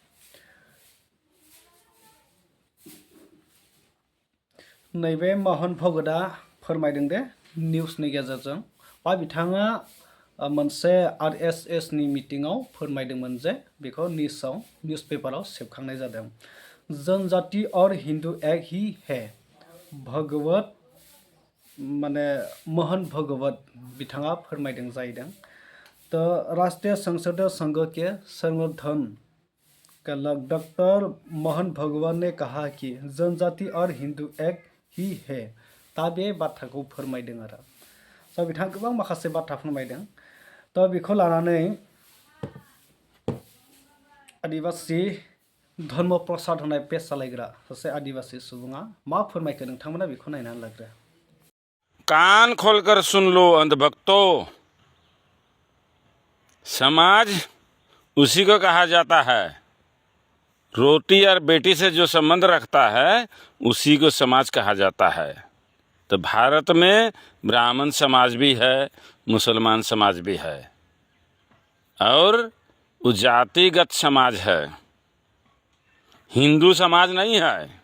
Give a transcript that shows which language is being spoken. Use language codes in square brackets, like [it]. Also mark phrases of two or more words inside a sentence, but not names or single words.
[brx] नैबे मोहन भगतआ फोरमायदों दे निउसनि गेजेरजों बा बिथाङा मोनसे RSS नि मिटिङाव फोरमायदोंमोन जे बेखौ निउस पेपाराव सेबखांनाय जादों। [hi] जनजाति और हिंदू एक ही है, भगवत [brx] माने मोहन भगवत बिथाङा फोरमायदों जाहैदों। [hi] तो राष्ट्रीय संसद संघ के संगठन का डॉक्टर मोहन भगवत ने कहा कि जनजाति और हिंदू एक ही है। [brx] दा बे बाथ्राखौ फोरमायदों आरो। स' बिथाङा गोबां माखासे बाथ्रा फोरमायदों। तो बेखौ लानानै आदिबासी धर्म प्रसाद होनाय पेज सालायग्रा सासे आदिबासी सुबुङा मा फोरमायखो नोंथांमोना बेखौ नायनानै लाग्रो। [hi] कान खोलकर सुन लो अंधभक्तों, समाज उसी को कहा जाता है। रोटी और बेटी से जो संबंध रखता है उसी को समाज कहा जाता है। तो भारत में ब्राह्मण समाज भी है, मुसलमान समाज भी है और वो जातिगत समाज है, हिंदू समाज नहीं है।